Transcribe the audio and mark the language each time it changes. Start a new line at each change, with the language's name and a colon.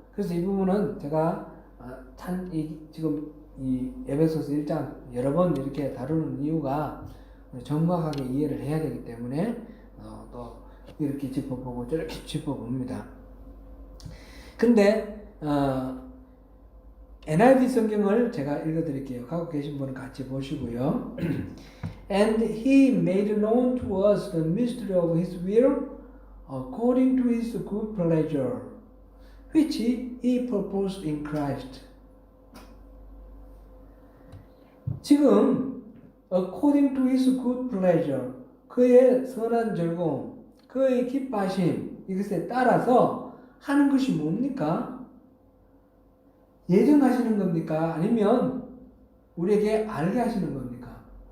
Korean: 그래서 이 부분은 제가 지금 이 에베소서 1장 여러 번 이렇게 다루는 이유가 정확하게 이해를 해야 되기 때문에 또 이렇게 짚어보고 저렇게 짚어봅니다. 근데 NIV 성경을 제가 읽어드릴게요. 갖고 계신 분은 같이 보시고요.
English: And he made known to us the mystery of his will according to his good pleasure, which he purposed in Christ.
Korean: 지금
English: according to his good pleasure,
Korean: 그의 선한 즐거움, 그의 기뻐하심 이것에 따라서 하는 것이 뭡니까? 예정하시는 겁니까? 아니면 우리에게 알게 하시는 겁니까?